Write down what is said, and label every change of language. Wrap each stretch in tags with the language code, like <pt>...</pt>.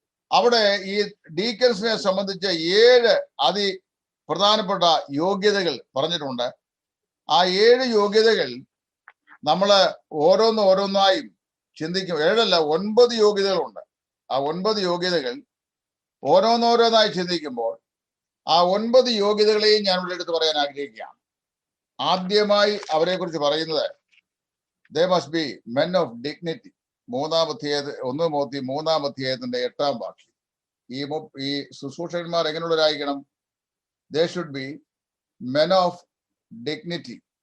<ml>അവിടെ ഈ ഡീക്കൻസിനെ സംബന്ധിച്ച് 7 അതിപ്രധാനപ്പെട്ട യോഗ്യതകൾ പറഞ്ഞിട്ടുണ്ട്. ആ 7 യോഗ്യതകൾ നമ്മൾ ഓരോന്നായും ചിന്തിക്കും. 7 അല്ല 9 യോഗ്യതകളുണ്ട്. ആ 9 യോഗ്യതകൾ ഓരോന്നായി ചിന്തിക്കുമ്പോൾ ആ 9 യോഗ്യതകളെയും ഞാൻ ഇവിടെ എടുത്ത് പറയാൻ ആഗ്രഹിക്കുകയാണ്. ആദ്യമായി അവരെ കുറിച്ച് പറയുന്നത്</ml> <en>they must be men of dignity.</en> <ml>1 Timothy 3-ാം അധ്യായത്തിന്റെ 8-ാം വാക്യം. ഈ ശുശ്രൂഷകന്മാർ എങ്ങനെയുള്ളവരായിരിക്കണം?</ml> <en>they should be men of dignity.</en>